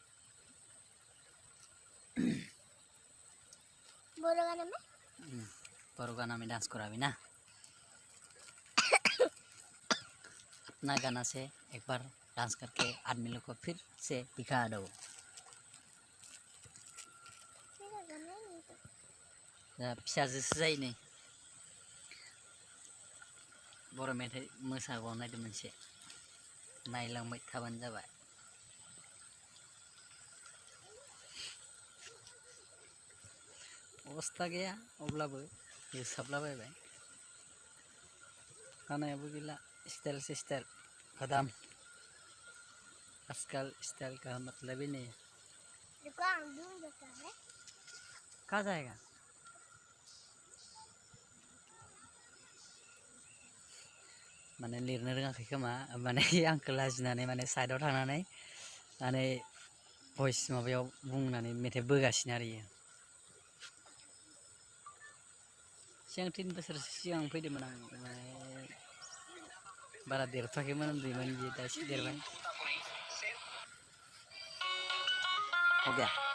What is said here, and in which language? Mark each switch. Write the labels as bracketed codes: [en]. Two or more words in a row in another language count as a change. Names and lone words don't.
[hi] बोलो गाने में। पर गाना में डांस करो अभी ना। अपना गाना से एक बार डांस करके आदमी लोग को फिर से दिखा दो। मेरा गाना नहीं तो। [brx] फिसाजोसो जायो नै। बर' मेथाइ मोसाबावनायदों मोनसे, नायलांबाय थाबानो जाबाय। अबस्था गैया अब्लाबो होसाबलाबायबाय। खानायाबो गैला स्टाइल से स्टाइल खदाम [hi] आजकल स्टाइल का मतलब ही नहीं है देखो अंदर जाता है कहाँ जाएगा [brx] माने लिरनो रोङाखै खोमा माने आंखौ लाजिनानै माने साइडआव थांनानै माने भइस माबायाव बुंनानै मेथाइ बोगासिनो आरो इयो सिगां 3 बोसोरसो सिगां फैदोंमोन आं माने बारा देरथ'वाखैमोन उन्दैमोन बियो दा एसे देरबाय [hi] हो गया